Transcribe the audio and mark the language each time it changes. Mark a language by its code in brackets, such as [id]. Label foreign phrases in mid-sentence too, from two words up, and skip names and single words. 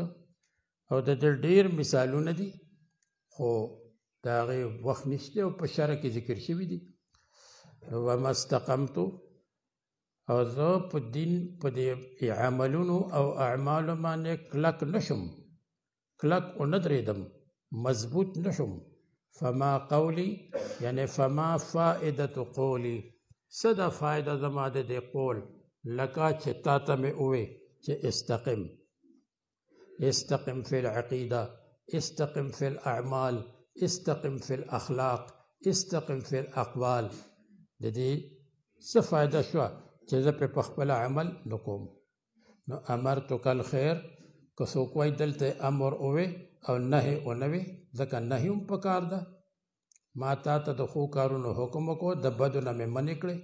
[ps] او د دې ډېر مثالونه دي خو د هغې وخت نشته او په شرع کې ذکر شوي دي. نو [ar] وما استقمتو [ps] او زه په دین په دې عملونو او اعمالو باندې کلک نشم، کلک ونه درېدم، مضبوط نشم. [ar] فما قولی یعنی فما فائدة قولی، [ps] څه ده فائده زما د دې قول لکه چې تا ته مې ووې چې [ar] استقم، استقم فی العقیده، استقم فی الاعمال، استقم فی الاخلاق، استقم فی الاقوال. [ps] د دې څه فائده شوه چې زه په خپل عمل نکوم. نو [ar] امرتک الخیر، [ps] که څوک وایي دلته امر ووې او نهی ونه وي، ځکه نهی هم پکار ده. ما تا ته د ښو کارونو حکم وکړو، د بدو نه مې منې کړې.